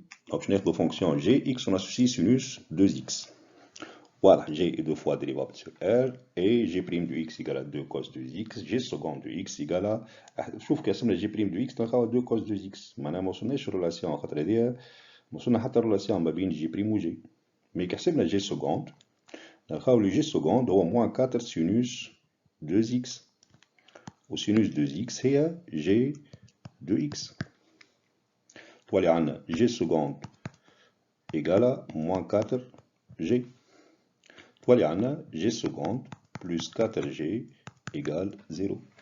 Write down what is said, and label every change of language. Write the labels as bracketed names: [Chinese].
[French] Donc, je n'ai la fonction g, x, on associe sinus 2x. Voilà, g est 2 fois dérivable sur R, et g' de x égale à 2 cos 2x, g seconde de x égale à... [Arabic] شوف كاسمنا g' de x تلقاو 2 cos 2x. معناها ما وصلناش ريلاسيون خاطر هذيا ما وصلنا حتى ريلاسيون ما بين g' و g. مي كحسبنا g seconde نلقاو لو g seconde هو موان 4 sinus 2x. و sinus 2x هي g de x. تولي عندنا [French] g seconde égale à moins 4g. [Arabic] تولي عندنا [French] g seconde plus 4g égale 0.